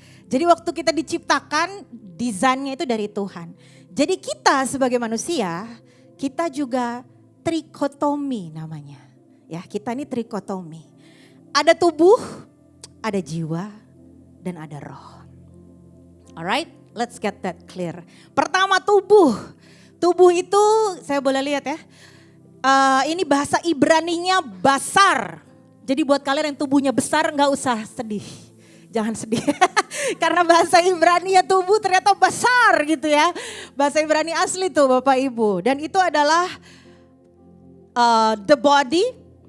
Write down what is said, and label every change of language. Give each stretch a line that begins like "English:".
Indonesian: Jadi waktu kita diciptakan desainnya itu dari Tuhan. Jadi kita sebagai manusia kita juga trikotomi namanya. Ya kita ini trikotomi. Ada tubuh, ada jiwa, dan ada roh.
English: Alright, let's get that clear.
Indonesian: Pertama tubuh. Tubuh itu saya boleh lihat ya. Ini bahasa Ibraninya basar. Jadi buat kalian yang tubuhnya besar gak usah sedih. Jangan sedih. Karena bahasa Ibrani ya tubuh ternyata besar gitu ya. Bahasa Ibrani asli tuh Bapak Ibu. Dan itu adalah
English: the body.